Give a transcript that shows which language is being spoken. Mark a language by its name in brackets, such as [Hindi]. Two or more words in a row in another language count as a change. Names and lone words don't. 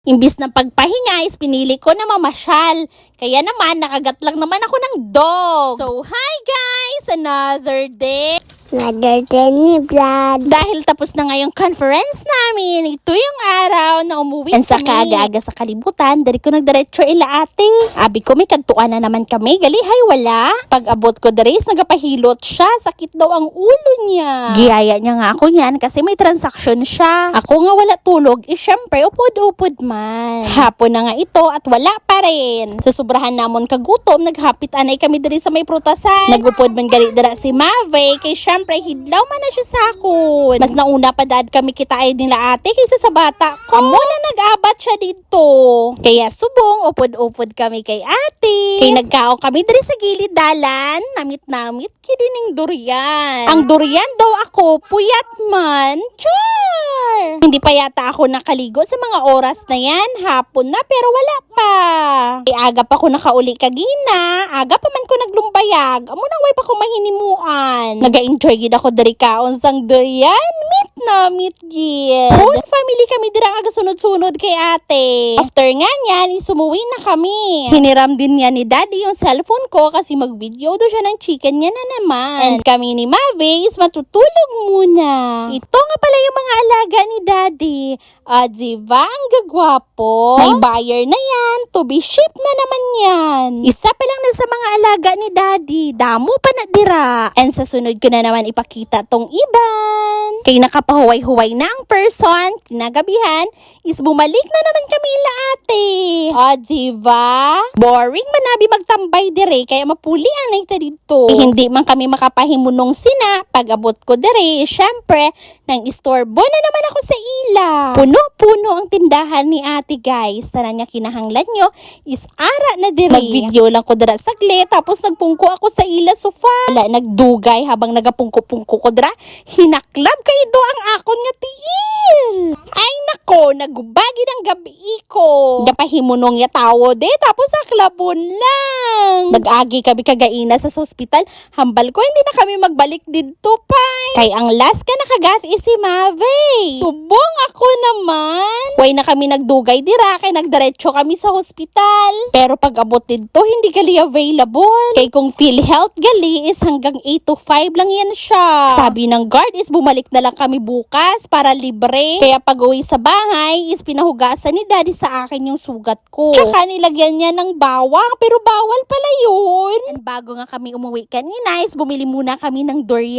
[Filipino] Imbis na pagpahinga is pinili ko na mamasyal. Kaya naman, nakagat lang naman ako ng dog. [English] So, hi guys! Another day. Another day ni Vlad. [Filipino] Dahil tapos na ngayong conference namin, ito yung araw na umuwi [English] And [Filipino] kami. [Hiligaynon] Sa kaaga-aga sa kalibutan, dari ko nagdiretso ila ate. Abi ko may kagtuan na naman kami, galihay wala. Pag abot ko dari is nagapahilot siya, sakit daw ang ulo niya. Giyaya niya nga ako niyan kasi may transaction siya. Ako nga wala tulog, syempre upod-upod man. [Filipino] Hapon na nga ito at wala pa rin. [Hiligaynon] Sa sobrahan namon kagutom, naghapit anay kami dari sa may prutasan. Nagupod man gali dira si Mave, kay syempre hidlaw man na siya sa akon. Mas nauna pa dad kami kita ay nila ate kaysa sa bata ko. Amo na nag-abat siya dito. Kaya subong, upod-upod kami kay ate. Kay nagkao kami dari sa gilid dalan, namit-namit kidining durian. Ang durian daw ako, puyat man. Char! [Filipino] Hindi pa yata ako nakaligo sa mga oras na yan. Hapon na pero wala pa. [Hiligaynon] Ay aga pa ko nakauli kagina. Aga pa man ko naglumbayag. Amo nang way pa ko mahinimuan. Naga-enjoy gid ako dari kaon sang durian. Meet gid. [English] Whole family [Hiligaynon] kami dira nga sunod-sunod kay ate. [Filipino] After nga niyan, sumuwi na kami. Hiniram din niya ni daddy yung cellphone ko kasi mag-video do siya ng chicken niya na naman. And kami ni Mave is matutulog muna. Ito nga pala yung mga alaga ni daddy. Diba ang gagwapo? May buyer na yan. [English] To be shipped [Filipino] na naman yan. Isa pa lang na sa mga alaga ni daddy. [Hiligaynon] Damo pa na dira. And sa sunod ko na naman ipakita tong iban. Kay nakapahuway-huway na ang person, kinagabihan, is bumalik na naman kami ila ate. [Filipino] Diba? [Hiligaynon] Boring man nabi magtambay dire, kaya mapulian na ito dito. Hindi man kami makapahimunong sina, pag-abot ko dire, syempre, nang istorbo na naman ako sa ila. Puno-puno ang tindahan ni ate guys. Tanan niya kinahanglan nyo, is ara na dire. Nag-video lang ko dira saglit, tapos nagpungko ako sa ila sofa. Wala, nagdugay habang nagapungko-pungko ko dira. Hinaklab kayo do ang akon nga tiil. Ay nako, nagubagi ng gabi ko. Napahimunong ya tawo de, tapos aklabon lang. Nag-agi kami kagaina sa hospital. Hambal ko, hindi na kami magbalik dito pa. Kay ang last ka nakagat is si Mave. Subong ako naman. Way na kami nagdugay dira, kay nagdiretso kami sa hospital. Pero pag abot dito, hindi gali available. Kay kung PhilHealth gali is hanggang 8 to 5 lang yan siya. [Filipino] Sabi ng guard is bumalik na lang kami bukas para libre. Kaya pag uwi sa bahay is pinahugasan ni daddy sa akin yung sugat ko. Tsaka nilagyan niya ng bawang, pero bawal pala yun. And bago nga kami umuwi kanina is bumili muna kami ng durian.